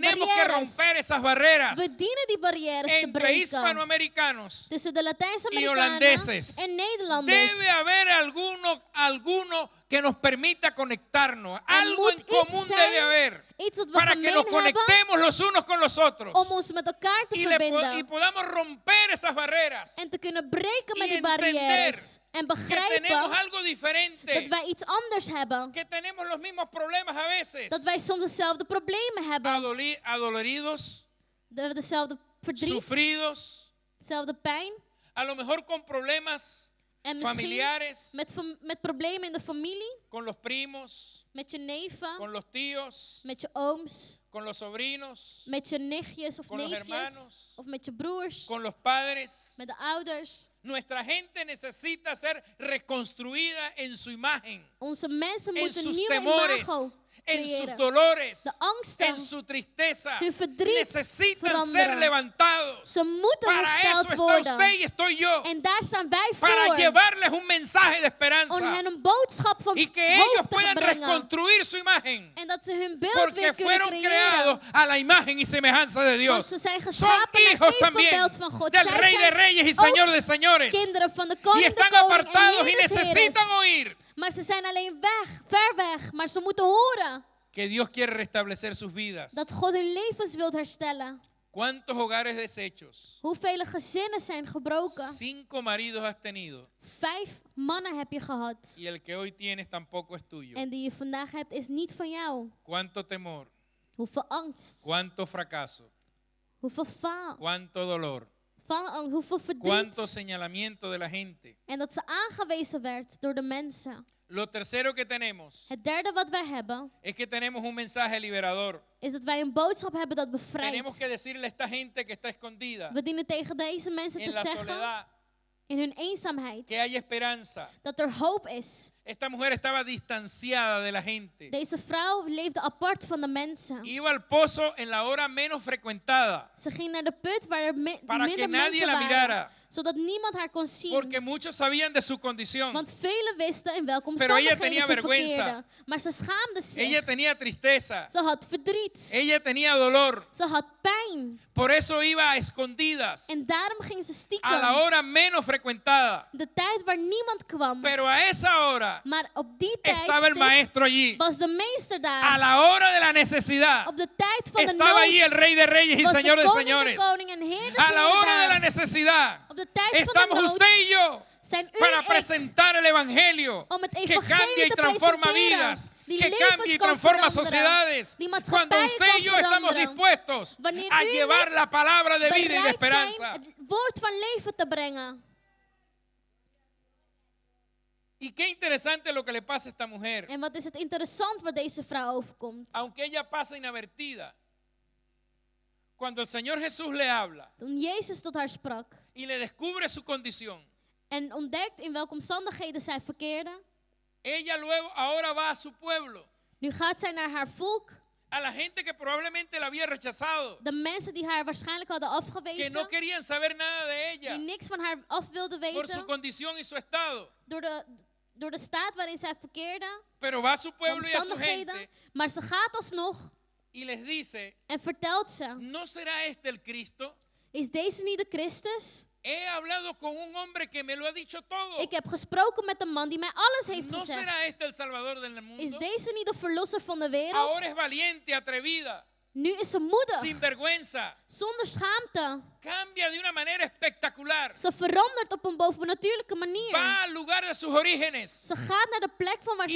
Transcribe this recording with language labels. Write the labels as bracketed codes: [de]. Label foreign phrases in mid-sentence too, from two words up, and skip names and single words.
[es] Tenemos que [nl] barrières. [es] romper esas barreras [nl] We dienen die barrières te [es] entre [nl] breken. [es] hispanoamericanos. [nl] Tussen de [es] y [nl] Latijns-Amerikanen [es] holandeses. [nl] en Nederlanders. [es] Debe haber alguno que nos permita conectarnos. Algo [nl] moet [es] en [nl] iets [es] común [nl] zijn, [es] debe haber [nl] Iets wat we [es] para que [nl] gemeen [es] nos [nl] hebben [es] conectemos los unos con los otros [nl] om ons met elkaar te [es] y [nl] verbinden. [es] podamos romper esas barreras. [nl] En te kunnen breken met [es] y [nl] die barrières. En [es] que tenemos [nl] begrijpen [es] algo diferente, [nl] dat wij iets anders hebben. [es] que tenemos los mismos problemas a veces, [nl] Dat wij soms dezelfde problemen hebben. [es] adoloridos, [nl] We hebben dezelfde verdriet, [es] sufridos, [nl] dezelfde pijn. [es] a lo mejor con problemas [nl] En misschien [es] familiares, [nl] met problemen in de familie. [es] con los primos, [nl] Met je neven. [es] con los tíos, [nl] Met je ooms. [es] con los sobrinos, [nl] Met je nichtjes of [es] con los [nl] neefjes. [es] hermanos, [nl] Of met je broers. [es] con los padres. [nl] Met de ouders. [es] Nuestra gente necesita ser reconstruida en su imagen, [nl] Onze mensen [es] en [nl] moeten een [es] sus [nl] nieuwe [es] temores, [nl] imago [es] en sus [nl] creëren. [es] dolores, [nl] De angsten, [es] en su tristeza. [nl] hun verdriet [es] Necesitan [nl] veranderen. [es] ser levantados. [nl] Ze moeten [es] Para eso [nl] hersteld [es] está [nl] worden. [es] usted y estoy yo. [nl] En daar staan wij [es] Para [nl] voor. [es] llevarles un mensaje de [nl] Om [es] esperanza [nl] hen een boodschap van [es] y que [nl] hoop [es] ellos [nl] te [es] puedan [nl] brengen. [es] reconstruir su imagen. [nl] En dat ze hun beeld [es] Porque [nl] weer kunnen [es] fueron [nl] creëren. [es] creados a la imagen y semejanza de [nl] Want [es] Dios. [nl] ze zijn [es] Son [nl] geschapen naar [es] hijos también [nl] evenbeeld van God. [es] del [nl] Zij [es] Rey de [nl] zijn [es] Reyes y [nl] ook [es] Señor de Señores. [nl] kinderen van de [es] Y [nl] koning, de [es] están [nl] koning en [es] apartados y [nl] Heer des Heeres. [es] necesitan oír [nl] Maar ze zijn alleen ver weg. Maar ze moeten horen [es] que Dios quiere restablecer sus vidas. [nl] dat God hun levens wil herstellen. [es] ¿Cuántos hogares deshechos? [nl] Hoeveel gezinnen zijn gebroken? [es] 5 maridos has tenido [nl] 5 mannen heb je gehad. [es] y el que hoy tienes tampoco es tuyo. [nl] En die je vandaag hebt is niet van jou. [es] Cuánto temor, [nl] Hoeveel angst. [es] cuánto fracaso, [nl] Hoeveel faal. [es] cuánto dolor, [nl] Hoeveel [es] cuánto [nl] verdriet. [es] señalamiento de la gente. [nl] En dat ze aangewezen werd door de mensen. [es] Lo tercero que tenemos [nl] Het derde wat wij hebben, [es] es que tenemos un mensaje liberador. [nl] is dat wij een boodschap hebben dat [es] Tenemos que [nl] bevrijdt. [es] decirle a esta gente que está escondida [nl] We dienen tegen deze mensen te [es] en la [nl] zeggen, [es] soledad [nl] in hun eenzaamheid, [es] que hay esperanza. [nl] dat er hoop is. [es] Esta mujer estaba distanciada de la gente. [nl] Deze vrouw leefde apart van de mensen. [es] Iba al pozo en la hora menos frecuentada [nl] Ze ging naar de put waar er [es] para que [nl] minder [es] nadie [nl] mensen [es] la [nl] waren, [es] mirara, [nl] zodat niemand haar kon zien. [es] porque muchos sabían de su condición. [nl] Want velen wisten in welke [es] Pero ella [nl] omstandigheden [es] tenía [nl] ze [es] vergüenza. [nl] verkeerde. Maar ze schaamde zich. [es] Ella tenía tristeza, [nl] Ze had verdriet. [es] ella tenía dolor, [nl] Ze had pijn. [es] por eso iba a escondidas [nl] En daarom ging ze [es] a la [nl] stiekem. [es] hora menos frecuentada. [nl] De tijd waar niemand kwam. [es] Pero a esa hora [nl] Maar op die [es] estaba el [nl] tijd [es] maestro allí. [nl] was de meester [es] A [nl] daar. [es] la hora de la necesidad [nl] Op de tijd van de [es] estaba allí el [nl] nood [es] Rey de Reyes y [nl] was [es] Señor de [nl] de koning [es] señores. [nl] de koning en Heer des [es] A la [nl] Heeren [es] hora de la [nl] daar. [es] necesidad [nl] Op de tijd van de [es] estamos [nl] nood [es] usted y yo [nl] zijn u [es] para [nl] en ik [es] presentar el Evangelio [nl] om het [es] que [nl] evangelie [es] cambia y [nl] te [es] transforma [nl] presenteren, [es] vidas, [nl] die [es] que [nl] levens [es] cambia y [nl] kan [es] transforma [nl] veranderen, [es] sociedades. [nl] die [es] Cuando [nl] maatschappijen [es] usted y [nl] kan [es] yo estamos [nl] veranderen. [es] dispuestos [nl] Wanneer [es] a [nl] u en [es] llevar [nl] ik [es] la palabra de vida y de [nl] bereid zijn [es] esperanza. [nl] het woord van leven te brengen. [es] Y qué interesante lo que le pasa a esta mujer. [nl] En wat is het interessant wat deze vrouw overkomt. [es] Aunque ella pasa inadvertida, cuando el Señor Jesús le habla [nl] toen Jezus tot haar sprak [es] y le descubre su condición, [nl] en ontdekt in welke omstandigheden zij verkeerde, [es] ella luego ahora va a su pueblo, [nl] nu gaat zij naar haar volk, [es] a la gente que probablemente la había rechazado, [nl] de mensen die haar waarschijnlijk hadden [es] que [nl] afgewezen, [es] no querían saber nada de [nl] die [es] ella [nl] niks van haar af wilden [es] por su [nl] weten, [es] condición y su estado. [nl] door de staat waarin zij verkeerde, [es] Pero va a su [nl] de [es] pueblo y a su [nl] omstandigheden, [es] gente [nl] maar ze gaat alsnog [es] y les dice, [nl] en vertelt ze, [es] ¿no será este el Cristo? [nl] is deze niet de Christus? [es] He hablado con un hombre que me lo ha dicho todo. [nl] Ik heb gesproken met een man die mij alles heeft [es] ¿No será [nl] gezegd. [es] este el Salvador del [nl] Is [es] mundo? [nl] deze niet de verlosser van de [es] Ahora [nl] wereld? [es] es valiente, atrevida, [nl] Nu is ze moedig, [es] sin vergüenza. [nl] zonder schaamte. [es] Cambia de una manera espectacular. [nl] Ze verandert op een bovennatuurlijke manier. [es] Va al lugar de sus orígenes [nl] Ze gaat naar de plek van waar